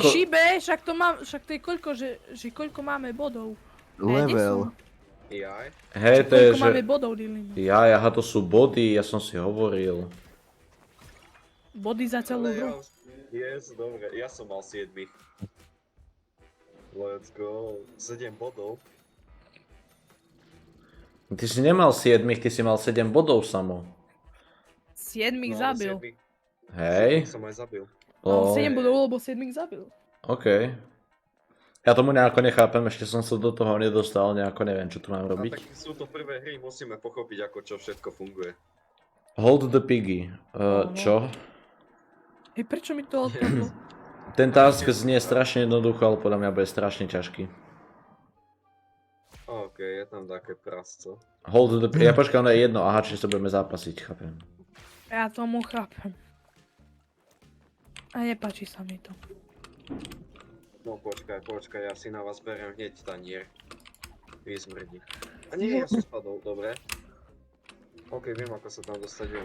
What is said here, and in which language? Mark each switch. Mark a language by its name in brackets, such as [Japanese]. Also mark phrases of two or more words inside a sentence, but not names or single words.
[Slovak] Šibe, však to je koľko, že koľko máme bodov. Level. Jaj. Hej, to je, Koľko máme že... bodov, Dylan? Aha, to sú body, ja som si hovoril. Body za celú Ale ja hru. už... Yes, dobre, ja som mal 7. [English] Let's go. [Slovak] 7 bodov. Ty si nemal 7, ty si mal 7 bodov samo. 7 No, ale zabil. 7 Hej. som aj zabil. Mal O, 7 bodov, lebo 7 zabil. OK. Ja tomu nejako nechápem, ešte som sa do toho nedostal, nejako neviem, čo tu mám A robiť. tak sú to prvé hry, musíme pochopiť, ako čo všetko funguje. [English] Hold the piggy. [Slovak] Čo? Hej, prečo mi to odpadlo? Ten task znie strašne jednoducho, ale podľa mňa bude strašne ťažký. OK, je tam také prasco. [English] Hold the piggy. [Slovak] Ja počkám na jedno, aha, čiže sa budeme zápasiť, chápem. Ja tomu chápem. A nepáči sa mi to. No počkaj, ja si na vás beriem hneď tanier. Vy smrdí. A nie, ja som spadol, dobre. OK, viem ako sa tam dostať, viem.